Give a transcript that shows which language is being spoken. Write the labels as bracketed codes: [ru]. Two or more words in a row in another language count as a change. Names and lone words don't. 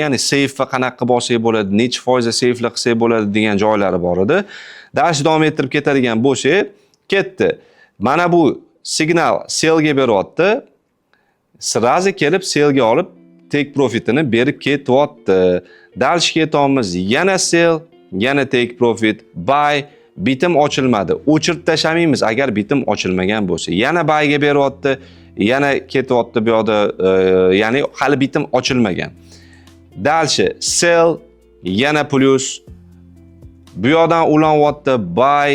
[uz] Ya'ni safe va qanaqa bo'lsa bo'ladi, necha foizda safe'lik qilsa bo'ladi degan joylari bor edi. Dash davom ettirib ketadigan bo'lsa, ketdi. Mana bu signal sellga beryapti. Sirazi kelib sellga olib [en] take profitini [uz] berib ketyapti. Dash ketyapmiz, yana sell, yana [en] take profit, [uz] buy, bitim ochilmadi. O'chirib tashlamaymiz agar bitim ochilmagan bo'lsa. Yana buyga beryapti, yana ketyapti bu yoqda, ya'ni hali bitim ochilmagan. Dalshi sell, yana plus. Bu yoqdan ulanyapti buy.